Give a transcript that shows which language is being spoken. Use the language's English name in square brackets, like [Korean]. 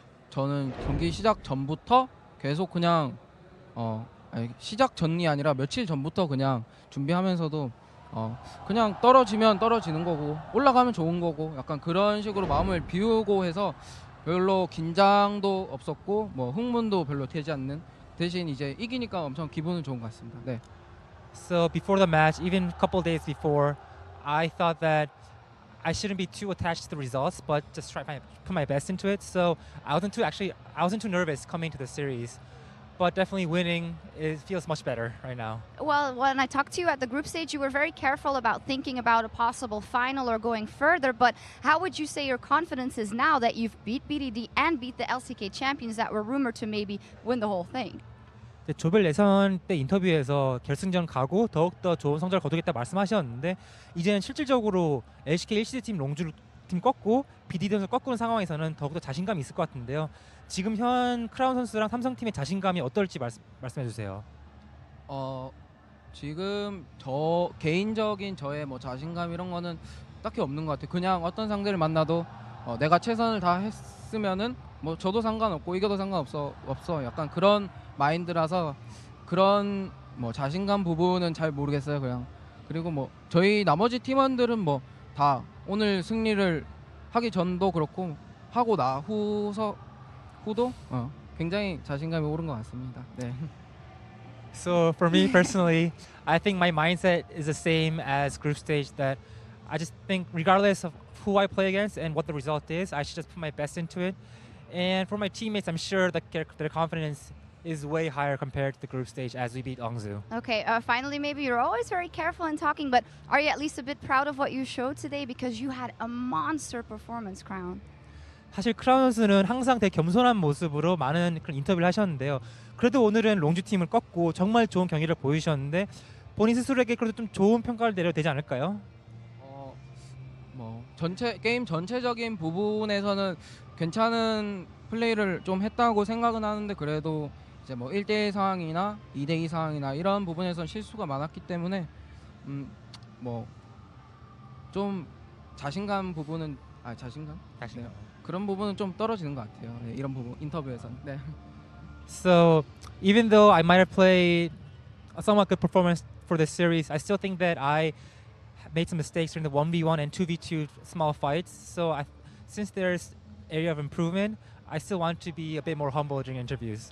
[Korean] 저는 경기 시작 전부터 계속 그냥 시작 전이 아니라 며칠 전부터 그냥 준비하면서도 그냥 떨어지면 떨어지는 거고 올라가면 좋은 거고 약간 그런 식으로 마음을 비우고 해서 별로 긴장도 없었고 뭐 흥분도 별로 되지 않는 대신 이제 이기니까 엄청 기분은 좋은 것 같습니다. 네. [English] So before the match, even a couple days before, I thought that I shouldn't be too attached to the results, but just try to put my best into it. So I wasn't too nervous coming to the series. but definitely winning feels much better right now. Well, when I talked to you at the group stage, you were very careful about thinking about a possible final or going further. But how would you say your confidence is now that you've beat BDD and beat the LCK champions that were rumored to maybe win the whole thing? [Korean] 조별 예선 때 인터뷰에서 결승전 가고 더욱더 좋은 성적을 거두겠다 말씀하셨는데 이제는 실질적으로 LCK 1시드 팀 롱주 팀 꺾고 BDD에서 꺾는 상황에서는 더욱더 자신감이 있을 것 같은데요. 지금 현 크라운 선수랑 삼성팀의 자신감이 어떨지 말씀해 주세요. 지금 저 개인적인 저의 뭐 자신감 이런 거는 딱히 없는 것 같아요. 그냥 어떤 상대를 만나도 내가 최선을 다 했으면은 뭐 저도 상관없고 이겨도 상관없어 약간 그런 마인드라서 그런 뭐 자신감 부분은 잘 모르겠어요. 그냥 그리고 뭐 저희 나머지 팀원들은 뭐 다 오늘 승리를 하기 전도 그렇고 하고 나 후도 굉장히 자신감이 오른 것 같습니다. 네. [English] So for me personally, I think my mindset is the same as group stage, that I just think regardless of who I play against and what the result is, I should just put my best into it. And for my teammates, I'm sure that their confidence is way higher compared to the group stage as we beat Longzhu. Okay, finally, maybe you're always very careful in talking, but are you at least a bit proud of what you showed today? Because you had a monster performance, Crown. [Korean] 사실 크라운 선수는 항상 되게 겸손한 모습으로 많은 그런 인터뷰를 하셨는데요. 그래도 오늘은 롱주 팀을 꺾고 정말 좋은 경기를 보여주셨는데 본인 스스로에게 그래도 좀 좋은 평가를 내려도 되지 않을까요? 뭐 게임 전체적인 부분에서는 괜찮은 플레이를 좀 했다고 생각은 하는데 그래도 이제 뭐 1대1 상황이나 2대2 상황이나 이런 부분에서는 실수가 많았기 때문에 뭐 좀 자신감 부분은 자신감? 네. 그런 부분은 좀 떨어지는 것 같아요. 네, 이런 부분 인터뷰에서는. 네. [English] So even though I might have played a somewhat good performance for this series, I still think that I made some mistakes during the 1v1 and 2v2 small fights. So since there's area of improvement, I still want to be a bit more humble during interviews.